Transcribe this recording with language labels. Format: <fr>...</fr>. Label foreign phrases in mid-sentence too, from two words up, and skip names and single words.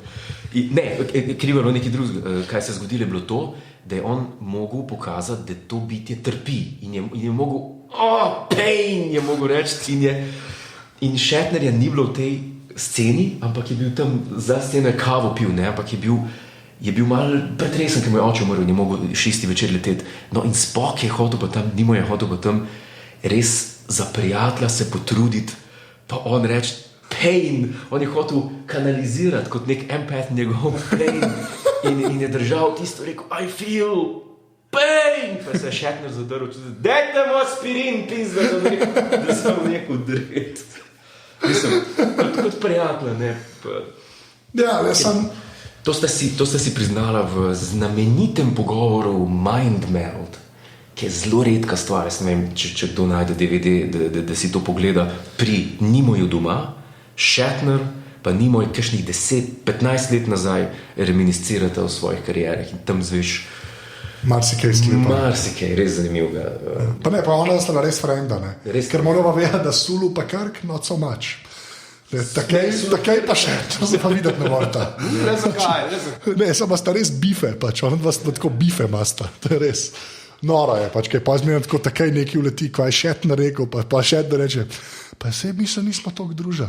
<sl>Ne, krivo je bilo nekaj drugega. Kaj se je zgodilo, je bilo to, da je on mogel pokazati, da to bitje trpi in je mogel, pain je mogel reči, in Shatnerja ni bilo v tej sceni, ampak je bil tam za sceno kavo pil, ne, ampak je bil mal pretresen, ker mu je oče umrl in je mogel 6. večer leteti. No in Spock je hotel pa tam, Nimo je hotel pa tam res za prijatelja se potruditi, pa on reči pain, on je hotel kanalizirati kot nek empath njegov pain in je držal tisto, rekel,</sl> <en>I feel pain,</en> <sl>pa se je Shatner zadrl, dajte mu aspirin, pizda, da sem nekaj dret. Mislim, kot prijatelja, ne. Ja, jaz sem... To sta si priznala v znamenitem pogovoru Mind Meld, ki je zelo redka stvar, jaz ne vem, če kdo najde DVD, da si to pogleda, pri Nimoju doma, Shatner pa Nimoy kakšnih 10-15 let nazaj reminiscirata o svojih karierah in tam zveš marsikaj sklepa. Marsikaj, res zanimivega. Pa ne, pa ona sta res frenda, ne. Res. Ker moramo vedeti, da Sulu pa Kirk</sl> <en>not so much.</en> <sl>Takej pa še, to se pa videti ne morata. Ne, zakaj? Ne, samo sta res bife, pač, ona dva sta tako bife masta, to je res. Noro je, pač, kaj pa zmerno tako takaj neki uleti, ko je Shatner rekel, pa Shatner reče, pa se nismo toliko družili.</sl>